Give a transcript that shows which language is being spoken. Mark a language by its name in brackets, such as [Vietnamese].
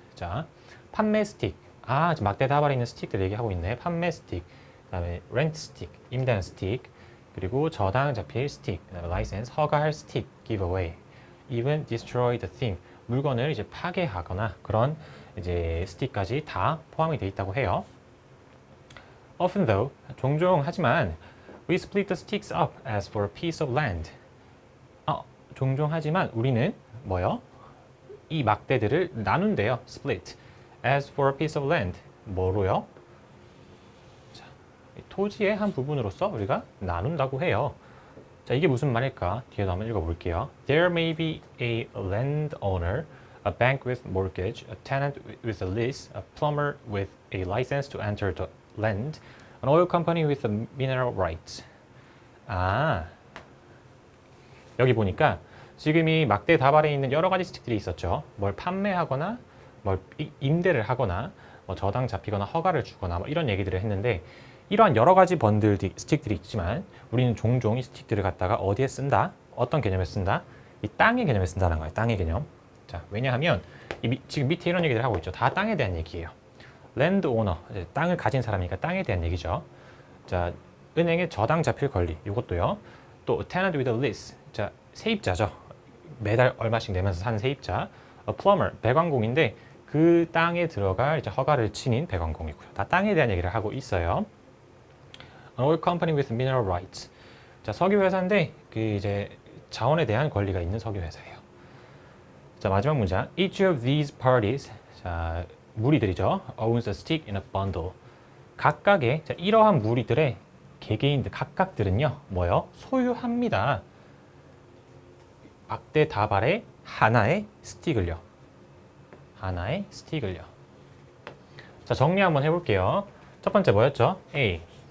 [Korean] 자, 판매 스틱. 지금 막대다발에 있는 스틱들 얘기하고 있네. 판매 스틱, 그다음에 [English] rent stick, [Korean] 임대한 스틱, 그리고 저당 잡힐 스틱, 그다음에 license, 허가할 스틱, giveaway, [English] even destroy the thing. [Korean] 물건을 이제 파괴하거나 그런 이제 스틱까지 다 포함이 돼 있다고 해요. [English] Often though, [Korean] 종종 하지만 [English] we split the sticks up as for a piece of land. [Korean] 종종 하지만 우리는 뭐요? 이 막대들을 나눈대요. [English] split as for a piece of land. [Korean] 뭐로요? 자, 토지의 한 부분으로서 우리가 나눈다고 해요. 자, 이게 무슨 말일까? 뒤에도 한번 읽어볼게요. [English] There may be a landowner, a bank with mortgage, a tenant with a lease, a plumber with a license to enter the land, an oil company with the mineral rights. [Korean] 여기 보니까 지금 이 막대다발에 있는 여러 가지 스틱들이 있었죠. 뭘 판매하거나, 뭘 임대를 하거나, 뭐 저당 잡히거나 허가를 주거나 뭐 이런 얘기들을 했는데, 이러한 여러 가지 스틱들이 있지만 우리는 종종 이 스틱들을 갖다가 어디에 쓴다? 어떤 개념에 쓴다? 이 땅의 개념에 쓴다는 거예요. 땅의 개념. 자, 왜냐하면 지금 밑에 이런 얘기를 하고 있죠. 다 땅에 대한 얘기예요. 랜드 오너, 땅을 가진 사람이니까 땅에 대한 얘기죠. 자, 은행에 저당 잡힐 권리, 이것도요. [English] 또 tenant with a lease, [Korean] 자, 세입자죠. 매달 얼마씩 내면서 사는 세입자. plumber, 배관공인데 그 땅에 들어갈 이제 허가를 지닌 배관공이고요. 다 땅에 대한 얘기를 하고 있어요. [English] An oil company with mineral rights. [Korean] 자, 석유 회사인데 그 이제 자원에 대한 권리가 있는 석유 회사예요. 자, 마지막 문장. [English] Each of these parties, [Korean] 자, 무리들이죠. [English] owns a stick in a bundle. [Korean] 각각의, 자, 이러한 무리들의 개개인들, 각각들은요, 뭐요? 소유합니다. 막대 다발의 하나의 스틱을요. 하나의 스틱을요. 자, 정리 한번 해볼게요. 첫 번째 뭐였죠? A.